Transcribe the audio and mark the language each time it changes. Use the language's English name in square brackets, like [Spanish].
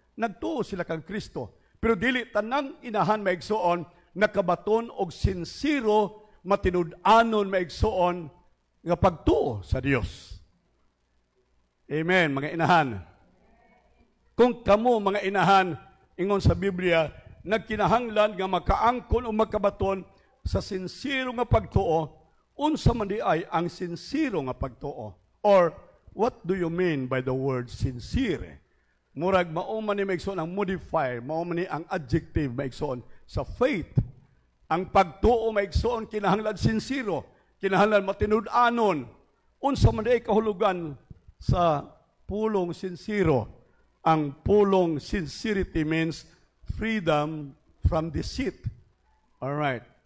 [Cebuano] Nagtuo sila kang Kristo. Pero dili tanang inahan maigsoon nakabaton og sincero matinud-anon maigsoon nga pagtuo sa Dios. Amen mga inahan. Kung kamo mga inahan ingon sa Biblia nagkinahanglan nga makaangkon o makabaton sa sincero nga pagtuo, unsa man di ay ang sincero nga pagtuo? [English] Or what do you mean by the word sincere? [Cebuano] Murag mao man ni maigsoon ang modifier, mao man ni ang adjective maigsoon sa faith. Ang pagtuo maigsoon kinahanglan sincero, kinahanglan matinud-anon. Unsa man di ay kahulugan sa pulong sincero? Ang pulong [English] sincerity means freedom from deceit. All right.